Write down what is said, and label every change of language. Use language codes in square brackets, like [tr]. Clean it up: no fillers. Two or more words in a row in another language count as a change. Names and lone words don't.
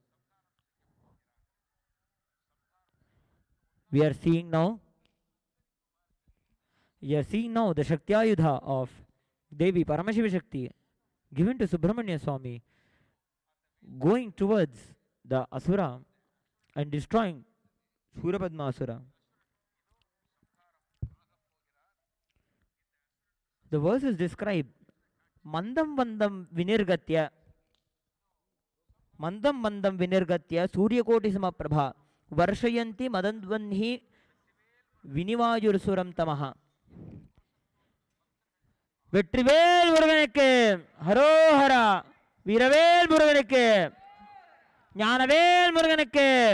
[en] We are seeing now the Shaktiyayudha of Devi Paramashiva Shakti given to Subramanya Swami going towards the Asura and destroying Surapadma Asura. The verses describe [sa] मन्दं वन्दं विनिर्गत्य सूर्यकोटि समप्रभा वर्षयन्ती मदन्द्वह्नि विनिवायुर्सुरं तमः. [ta] வெற்றிவேல் முருகனுக்கு ஹரோஹரா, வீரவேல் முருகனுக்கு, ஞானவேல் முருகனுக்கு.